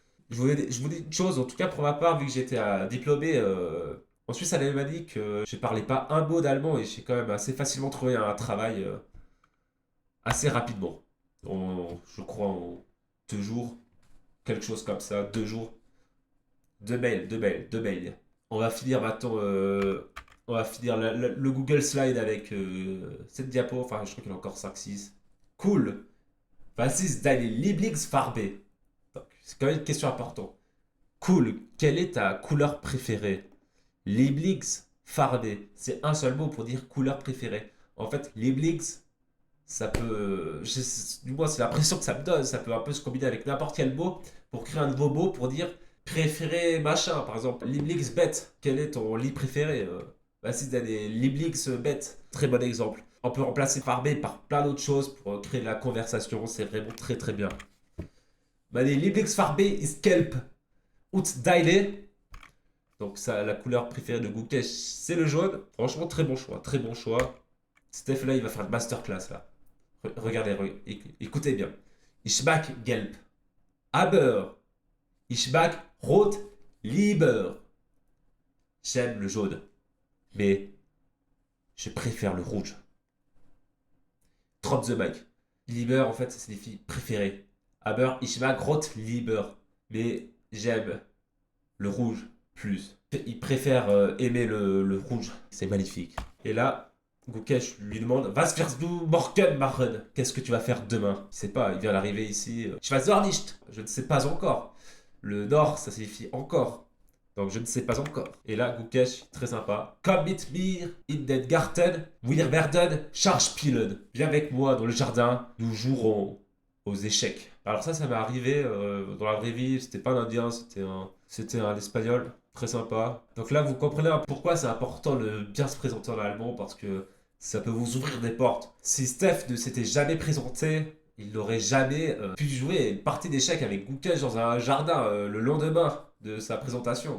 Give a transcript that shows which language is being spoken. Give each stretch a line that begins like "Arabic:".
French: Je vous dis une chose, en tout cas pour ma part, vu que j'étais diplômé en Suisse, elle m'a dit que je parlais pas un mot d'allemand et j'ai quand même assez facilement trouvé un travail assez rapidement. Je crois en 2 jours, quelque chose comme ça, 2 jours. 2 mails. On va finir maintenant On va finir le Google Slide avec cette diapo. Enfin, je crois qu'il y en a encore 5-6. Cool.
German: Was ist deine Lieblingsfarbe?
French: Donc, c'est quand même une question importante. Cool. Quelle est ta couleur préférée? Lieblingsfarbe. C'est un seul mot pour dire couleur préférée. En fait, Lieblings, ça peut. Du moins, c'est l'impression que ça me donne. Ça peut un peu se combiner avec n'importe quel mot pour créer un nouveau mot pour dire préféré machin. Par exemple, Lieblingsbett. Quel est ton lit préféré? Bah, si t'as des Lieblingsbett. Très bon exemple. On peut remplacer par B par plein d'autres choses pour créer de la conversation. C'est vraiment très très bien.
German: Meine Lieblingsfarbe ist gelb. Und deine?
French: Donc, ça, la couleur préférée de Gukesh, c'est le jaune. Franchement, très bon choix. Très bon choix. Steph, là, il va faire une masterclass là. Regardez, écoutez bien.
German: Ich mag gelb. Aber ich mag rot lieber.
French: J'aime le jaune, mais je préfère le rouge.
English: Drop the mic.
French: Lieber, en fait, ça signifie préféré.
German: Aber ich mag rot lieber.
French: Mais j'aime le rouge plus. Il préfère aimer le rouge. C'est magnifique. Et là, Gukesh lui demande
German: Was wirst du morgen machen?
French: Qu'est-ce que tu vas faire demain? Il sait pas, il vient d'arriver ici.
German: Ich weiß noch nicht.
French: Je ne sais pas encore. Le nord, ça signifie encore. Donc je ne sais pas encore. Et là, Gukesh, très sympa.
German: Komm mit mir in den Garten. Wir werden Schachspielen.
French: Viens avec moi dans le jardin. Nous jouerons aux échecs. Alors ça m'est arrivé dans la vraie vie. C'était pas un indien, c'était un espagnol. Très sympa. Donc là, vous comprenez pourquoi c'est important de bien se présenter en allemand parce que ça peut vous ouvrir des portes. Si Steph ne s'était jamais présenté, il n'aurait jamais pu jouer une partie d'échecs avec Gukesh dans un jardin le lendemain de sa présentation.